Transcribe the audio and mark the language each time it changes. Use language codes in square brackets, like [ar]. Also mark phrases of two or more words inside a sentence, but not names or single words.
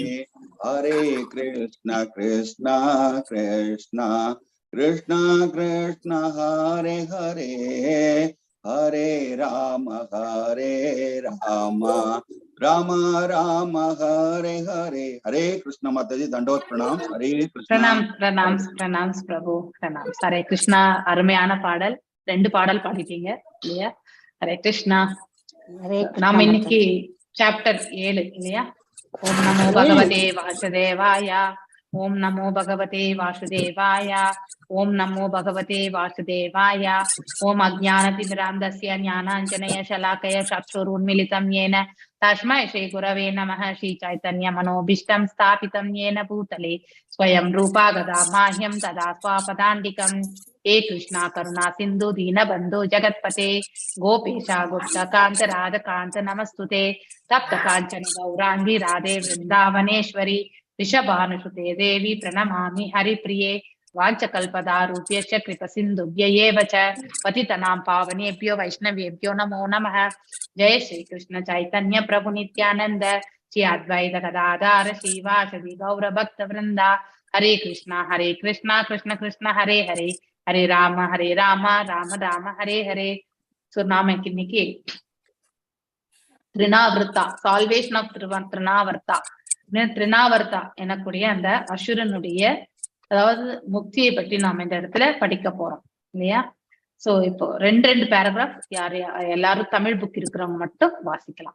[sa] हरे कृष्ण कृष्ण कृष्ण कृष्ण हरे हरे। हरे राम राम राम हरे हरे। [hi] हरे कृष्ण माता जी दंडोत प्रणाम। हरे कृष्ण। प्रणाम प्रणाम प्रणाम प्रभु प्रणाम। [sa] हरे कृष्णा [ta] அருமையான பாடல், 2 பாடல் பாடிட்டீங்க இல்லையா? ஹரே கிருஷ்ணா. நாம் இன்னைக்கு சாப்டர் 7 இல்லையா? [sa] ॐ नमो भगवते वासुदेवाय। ॐ नमो भगवते वासुदेवाय. ॐ नमो भगवते वासुदेवाय। ॐ अज्ञानतिमिरान्धस्य ज्ञानाञ्जन शलाकया चक्षुरुन्मीलितं येन तस्मै श्री गुरवे नमः। श्री चैतन्य मनोभीष्टं स्थापितं येन भूतले स्वयं रूपा गदा माह्यं तदा स्वापदान्तिकं। हे कृष्णा करुणा सिन्धु दीनबन्धु जगत्पते गोपेशा गोप्तकान्त राधकान्त नमस्तुते। तप्त काञ्चन गौरांगी राधे वृन्दावनेश्वरी ऋषभानुसुते देवी प्रणमामि हरिप्रिये। वाञ्छकल्पदारूप्यश्च कृपसिन्धुभ्य एव च पतितनां पावनेभ्यो वैष्णवेभ्यो नमो नमः। जय श्री कृष्ण चैतन्य प्रभु नित्यानंद श्री अद्वैत गदाधर श्रीवासदि गौर भक्त वृंदा। हरे कृष्णा कृष्ण कृष्ण हरे हरे। हरे राम राम राम हरे हरे. [ta] सो नाम இன்னைக்கு திருநாவர்த்தா, [en] salvation of [ta] திருநாவர்த்தா, திருநாவர்த்தா எனக்கூடிய அந்த அசுரனுடைய அதாவது முக்தியை பற்றி நாம இந்த இடத்துல படிக்க போறோம் இல்லையா? சோ இப்போ 2 பேராகிராஃப் யாரு எல்லாரும் தமிழ் புக் இருக்கிறவங்க மட்டும் வாசிக்கலாம்.